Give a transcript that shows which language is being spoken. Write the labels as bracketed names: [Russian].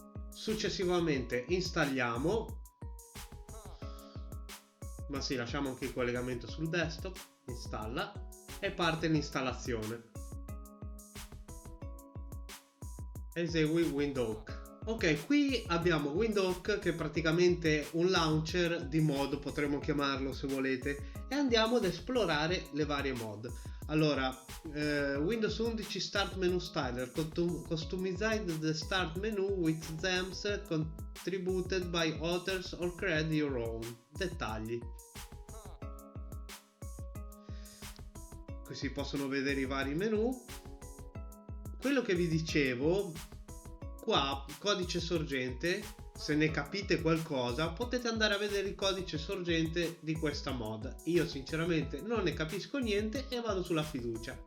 [Italian] Successivamente installiamo, ma sì, lasciamo anche il collegamento sul desktop, installa e parte l'installazione. Esegui Windhoek. Ok, qui abbiamo Windhoek, che è praticamente un launcher di mod, potremmo chiamarlo se volete, e andiamo ad esplorare le varie mod. Allora, [English] Windows 11 Start Menu Styler, customized the start menu with themes contributed by authors or create your own. [Italian] Dettagli. Qui si possono vedere i vari menu. Quello che vi dicevo, qua codice sorgente, se ne capite qualcosa potete andare a vedere il codice sorgente di questa mod. Io sinceramente non ne capisco niente e vado sulla fiducia.